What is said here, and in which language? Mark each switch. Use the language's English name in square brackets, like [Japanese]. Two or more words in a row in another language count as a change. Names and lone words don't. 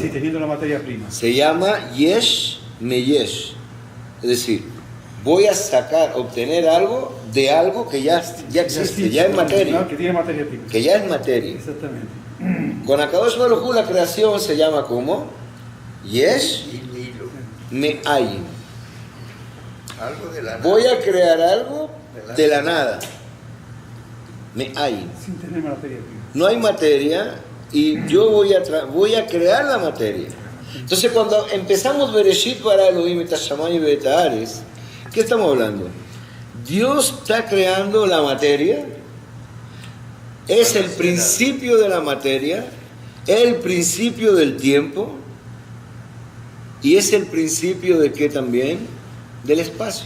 [Spanish] Sí, teniendo la materia prima. Se llama [Hebrew] יש מיש. [Spanish] Es decir, voy a obtener algo de algo que ya existe, ya es materia. Que tiene materia prima. Que ya es materia. Exactamente. Con Akadosh Baruj Hu la creación se llama como [Hebrew] יש מאין. [Spanish] Algo de la nada. Voy a crear algo de la nada. Me'ayin. Sin tener materia prima. No hay materia y yo voy a crear la materia. Entonces cuando empezamos [Hebrew] בראשית ברא אלהים את השמים ואת הארץ, [Spanish] ¿qué estamos hablando? Dios está creando la materia, es el principio de la materia, el principio del tiempo y es el principio de qué también? Del espacio.